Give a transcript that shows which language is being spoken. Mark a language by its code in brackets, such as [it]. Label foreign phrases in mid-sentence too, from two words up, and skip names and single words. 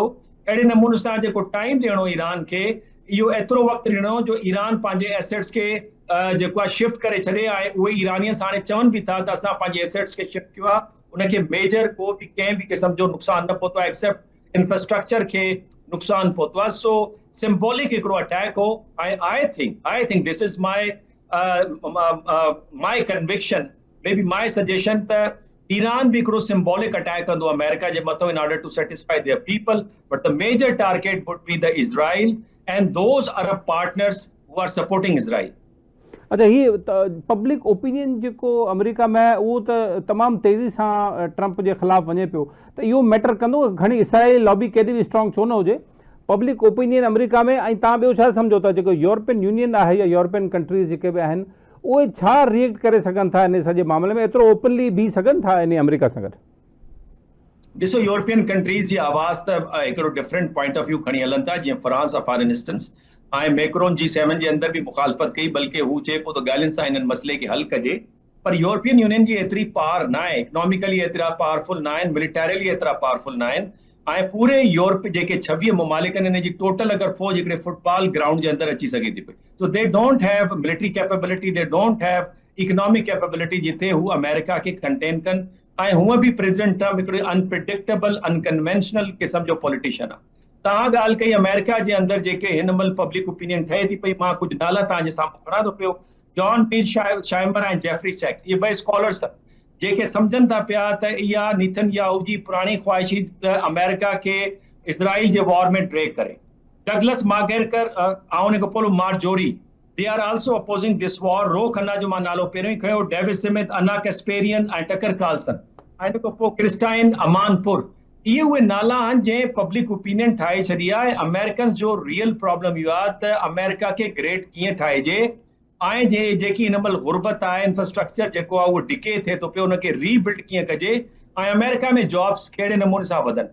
[sd] अहिड़े नमूने सां जेको टाइम ॾियणो ईरान खे, इहो एतिरो वक़्तु ॾियणो जो ईरान पंहिंजे एसेट्स खे जेको आहे शिफ्ट करे छॾे। ऐं उहे ईरानियंस हाणे चवनि बि था त असां पंहिंजे एसेट्स खे शिफ्ट कयो आहे, उनखे मेजर को बि कंहिं बि क़िस्म जो नुक़सानु न पहुतो आहे, [en] except infrastructure [sd] खे नुक़सानु पहुतो आहे। सो सिंबॉलिक हिकिड़ो अटैक हो। [en] I think this is my conviction, maybe my suggestion, [sd] त ईरान भी हिकिड़ो सिंबॉलिक अटैक कंदो अमेरिका जे मथां [en] in order to satisfy their people, but the major target would be the Israel and those Arab partners who are supporting Israel. [sd] अच्छा, हीअ [en] public opinion [sd] जेको अमेरिका में आहे उहो त तमामु तेज़ी सां ट्रंप जे ख़िलाफ़ु वञे पियो, त इहो मैटर कंदो? घणी इसराइल लॉबी केॾी बि स्ट्रॉन्ग छो न हुजे, [en] public opinion [sd] अमेरिका में। ऐं तव्हां ॿियो छा सम्झो था जेको यूरोपियन यूनियन आहे या [en] European countries [sd] जेके बि आहिनि, उहे छा रिएक्ट करे सघनि था इन सॼे मामले में? एतिरो ओपनली बीह सघनि था इन अमेरिका सां गॾु? ॾिसो, [en] European countries [sd] जी आवाज़ त हिकिड़ो [en] different point of view [sd] खणी हलनि था। जीअं फ्रांस आहे [en] for instance, [sd] ऐं मैक्रोन G7 जे अंदर बि मुखालफ़त कई, बल्कि हू चए पियो त ॻाल्हियुनि सां हिननि मसइले खे हल कजे। पर यूरोपियन यूनियन जी एतिरी पावर न आहे, इकोनॉमिकली एतिरा पावरफुल न आहिनि, मिलिटरीली एतिरा पावरफुल न आहिनि। ऐं पूरे यूरोप जेके 26 ममालिक आहिनि, हिन जी टोटल अगरि फौज हिकिड़े [en] football ground [sd] जे अंदरि अची सघे थी पई, [en] So they don't have military capability, they don't have economic capability [sd] जिथे हू अमेरिका खे कंटेन कनि। ऐं हूअं बि प्रेसिडेंट ट्रंप हिकिड़े [en] unpredictable, unconventional [sd] क़िस्म जो पॉलिटिशियन आहे। तव्हां ॻाल्हि कई अमेरिका जे अंदरि जेके हिन महिल [en] public opinion [sd] ठहे थी पई, मां कुझु नाला तव्हांजे साम्हूं खणा थो पियो। जॉन पीर शाइमर ऐं जेफरी सैक्स, ये ॿई स्कॉलर्स जेके सम्झनि था पिया त इहा नेतन्याहू जी पुराणी ख्वाहिशी त अमेरिका खे इसराइल जे वॉर में ड्रैग करे। डगलस मागेरकर ऐं उन खां पोइ मार्जोरी, [en] They are also opposing this war. [sd] रो खन्ना जो मां नालो पहिरियों ई खयो, डेविस स्मिथ, अन्ना कैस्पेरियन ऐं टकर कार्लसन, ऐं इन खां पोइ क्रिस्टाइन अमानपुर। इहे उहे नाला आहिनि जंहिं [en] public opinion [sd] ठाहे छॾी आहे। अमेरिकन्स जो [en] real problem [sd] इहो आहे त अमेरिका खे ग्रेट कीअं ठाहिजे, ऐं जेकी हिन महिल गुर्बत आहे, इंफ्रास्ट्रक्चर जेको आहे उहो डिके थिए थो पियो, उनखे रीबिल्ड कीअं कजे, ऐं अमेरिका में जॉब्स कहिड़े नमूने सां वधनि।